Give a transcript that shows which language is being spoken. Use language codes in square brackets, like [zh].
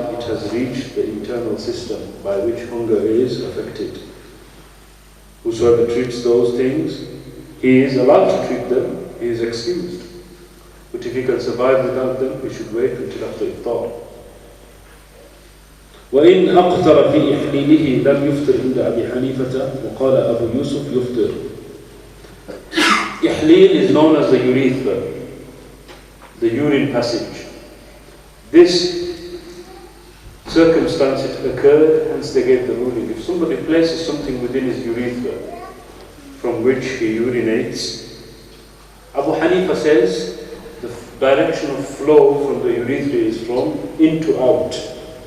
[en] It has reached the internal system by which hunger is affected. Whosoever treats those things, he is allowed to treat them, he is excused. But if he can survive without them, he should wait until after iftar. [ar] وإن أقتر في إحليله لم يفطر عند أبي حنيفة وقال أبو يوسف يفطر. [en] Ihleel is known as the urethra, the urine passage. This circumstance it occurred, hence they gave the ruling. If somebody places something within his urethra from which he urinates, Abu Hanifa says the direction of flow from the urethra is from in to out.